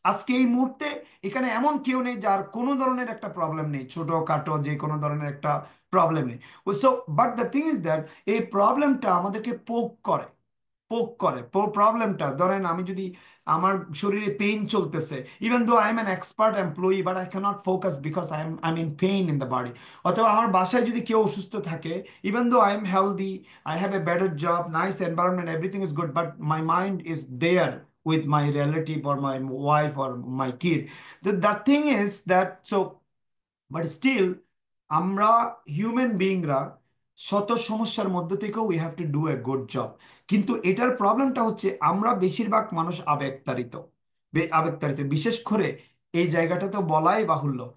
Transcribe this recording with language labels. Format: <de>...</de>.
<bn>আজকে এই মুহূর্তে এখানে এমন কেউ নেই যার কোনো ধরনের একটা প্রবলেম নেই, ছোটখাটো যে কোনো ধরনের একটা প্রবলেম নেই।</bn> <en>so but the thing is that</en> <bn>এই প্রবলেমটা আমাদেরকে পোক করে প্রবলেমটা। ধরেন আমি যদি, আমার শরীরে পেইন চলতেছে,</bn> <en>Even though I am an expert employee, but I cannot focus because I am in pain in the body.</en> <bn>অথবা আমার বাসায় যদি কেউ অসুস্থ থাকে,</bn> <en>Even though I am healthy, I have a better job, nice environment, everything is good, but my mind is there with my relative or my wife or my kid. The thing is that, so but still</en> <bn>আমরা human বিইংরা শত সমস্যার মধ্যে থেকেও</bn> <en>We have to do a good job.</en> <bn>কিন্তু এটার প্রবলেমটা হচ্ছে আমরা বেশিরভাগ মানুষ আবেগতাড়িত, আবেগতাড়িত বিশেষ করে এই জায়গাটা তো বলাই বাহুল্য।</bn>